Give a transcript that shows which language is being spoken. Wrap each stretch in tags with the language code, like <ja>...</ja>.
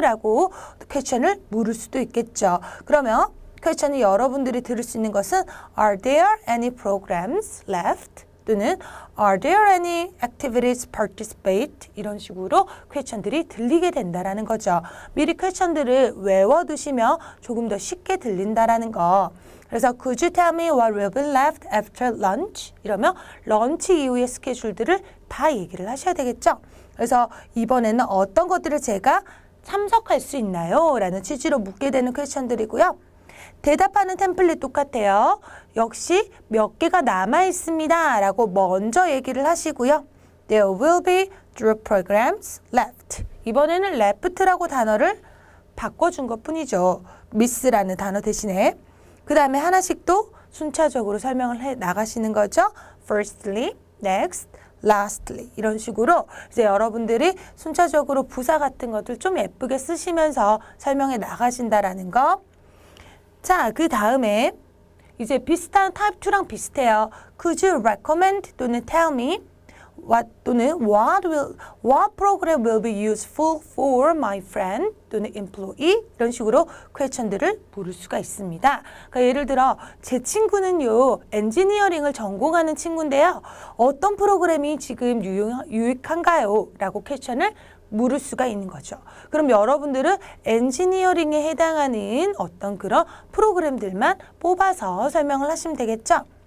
<ko>라고 퀘스천을 물을 수도 있겠죠. 그러면 퀘스천이 여러분들이 들을 수 있는 것은</ko> <en>Are there any programs left?</en> <ko>또는</ko> <en>Are there any activities participate?</en> <ko>이런 식으로 퀘스천들이 들리게 된다라는 거죠. 미리 퀘스천들을 외워두시면 조금 더 쉽게 들린다라는 거. 그래서</ko> <en>Could you tell me what will be left after lunch?</en> <ko>이러면 런치 이후의 스케줄들을 다 얘기를 하셔야 되겠죠. 그래서 이번에는 어떤 것들을 제가 참석할 수 있나요? 라는 취지로 묻게 되는 퀘스천들이고요. 대답하는 템플릿 똑같아요. 역시 몇 개가 남아 있습니다. 라고 먼저 얘기를 하시고요.</ko> <en>There will be 3 programs left.</en> <ko>이번에는 left라고 단어를 바꿔준 것 뿐이죠. miss라는 단어 대신에. 그 다음에 하나씩 또 순차적으로 설명을 해 나가시는 거죠. Firstly, next, lastly 이런 식으로 이제 여러분들이 순차적으로 부사 같은 것들 좀 예쁘게 쓰시면서 설명해 나가신다라는 거. 자, 그 다음에 이제 비슷한 타입 2랑 비슷해요.</ko> <en>Could you recommend</en> <ko>또는</ko> <en>tell me what 또는 what program will be useful for my friend 또는 employee</en> <ko>이런 식으로 퀘스천들을 물을 수가 있습니다. 그러니까 예를 들어 제 친구는요 엔지니어링을 전공하는 친구인데요. 어떤 프로그램이 지금 유익한가요? 라고 퀘스천을 물을 수가 있는 거죠. 그럼 여러분들은 엔지니어링에 해당하는 어떤 그런 프로그램들만 뽑아서 설명을 하시면 되겠죠.</ko>